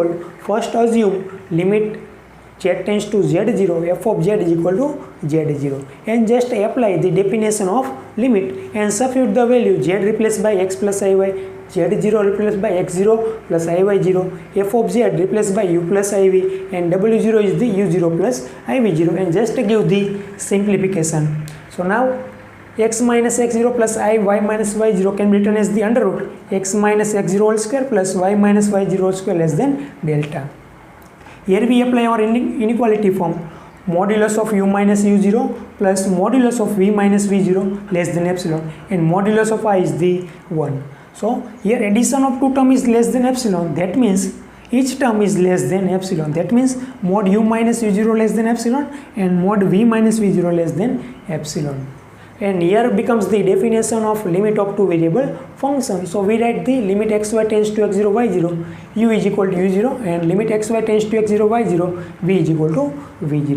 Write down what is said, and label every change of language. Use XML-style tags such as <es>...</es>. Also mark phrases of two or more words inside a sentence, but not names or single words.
<en>First assume limit z tends to z0 f of z is equal to z0 and just apply the definition of limit and substitute the value z replaced by x plus iy, z0 replaced by x0 plus iy0, f of z replaced by u plus iv and w0 is the u0 plus iv0 and just give the simplification. So now x minus x0 plus I y minus y0 can be written as the under root x minus x0 whole square plus y minus y0 whole square less than delta. Here we apply our inequality form modulus of u minus u0 plus modulus of v minus v0 less than epsilon and modulus of I is the 1. So here addition of two term is less than epsilon, that means each term is less than epsilon, that means mod u minus u0 less than epsilon and mod v minus v0 less than epsilon. And here becomes the definition of limit of two variable function. So we write the limit xy tends to x0 y0 u is equal to u0 and limit xy tends to x0 y0 v is equal to v0.</en>